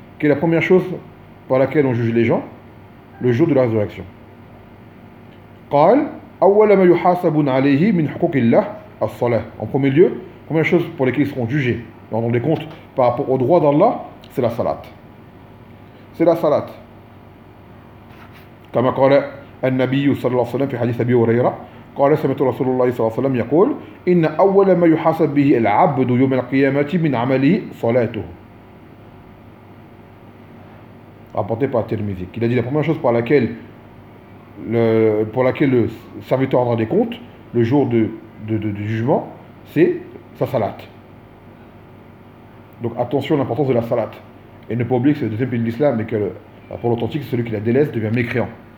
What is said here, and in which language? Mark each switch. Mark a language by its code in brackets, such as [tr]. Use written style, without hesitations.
[fr] Qui est la première chose par laquelle on juge les gens? Le jour de la résurrection. [ar] قال اول ما يحاسب عليه من حقوق الله الصلاه. [fr] En premier lieu, première chose pour laquelle ils seront jugés, ils rendront des comptes par rapport au droit d'Allah, c'est la salat. C'est la salat. [ar] كما قال النبي صلى الله عليه وسلم في حديث ابي هريره قال سمعت رسول الله صلى الله عليه وسلم يقول ان اول ما يحاسب به العبد يوم القيامه من عمله صلاته. [fr] Rapporté par Tirmidhi, qui a dit la première chose pour laquelle le serviteur rendra des comptes le jour du jugement, c'est sa salat. Donc attention à l'importance de la salat. Et ne pas oublier que c'est le deuxième pays de l'islam et que pour l'authentique, celui qui la délaisse devient mécréant.